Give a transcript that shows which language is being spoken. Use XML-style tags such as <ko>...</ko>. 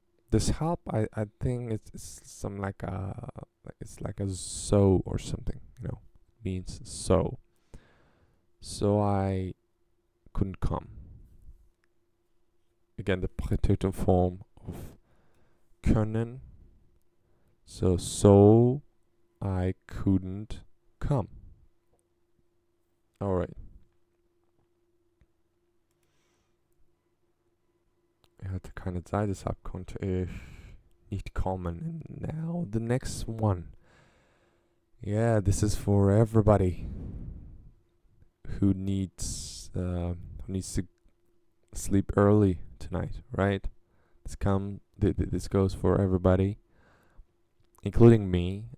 <en>Deshalb, I think it's some like it's like a so or something, means so. So I couldn't come. Again, the Präteritum form of können. So I couldn't come. All right.</en> <de>Ich hatte keine Zeit, deshalb konnte ich nicht kommen.</de> <en>And now the next one. Yeah, this is for everybody who needs to sleep early tonight, right? This goes for everybody, including me.</en>